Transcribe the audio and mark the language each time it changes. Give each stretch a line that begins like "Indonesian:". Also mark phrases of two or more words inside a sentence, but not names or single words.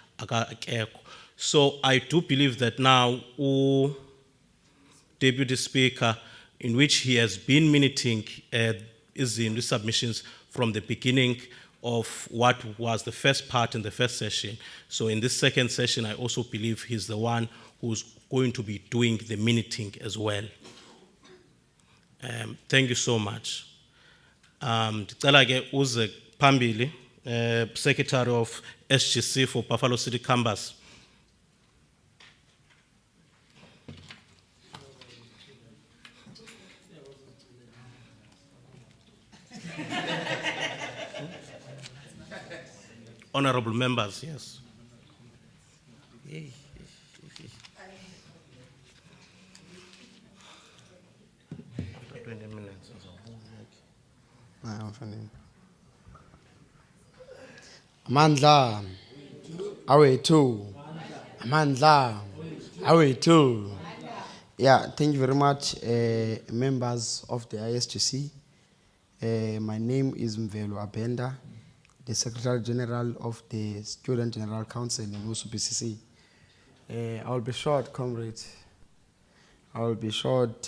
English: So I do believe that now Deputy Speaker, in which he has been minuting is in the submissions from the beginning of what was the first part in the first session. So in this second session, I also believe he's the one who's going to be doing the minuting as well. Thank you so much.
Xhosa: Ndicela ke uze phambili,
English: Secretary of SGC for Buffalo City Campus. Honorable members, yes.
Xhosa: Amandla, awethu. Amandla, awethu.
English: Yeah, thank you very much, members of the ISGC. My name is Mvelo Abenda, the Secretary General of the Student General Council in USUPCC. I'll be short, comrades. I'll be short.